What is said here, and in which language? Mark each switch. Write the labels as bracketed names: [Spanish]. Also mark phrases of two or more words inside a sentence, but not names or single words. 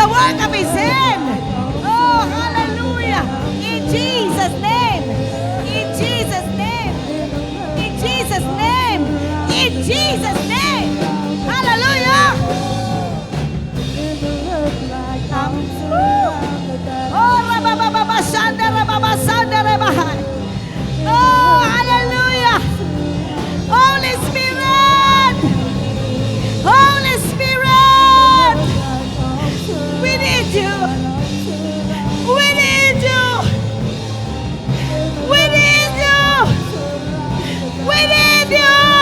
[Filipino] Wala ka may [English] sin. Oh, hallelujah. In Jesus' name. In Jesus' name. In Jesus' name. In Jesus' name. Hallelujah. Oh, rababababashanda, rababasanda, rabahay. Oh, hallelujah. Holy Spirit. Holy Spirit. We need you. We need you. We need you. We need you.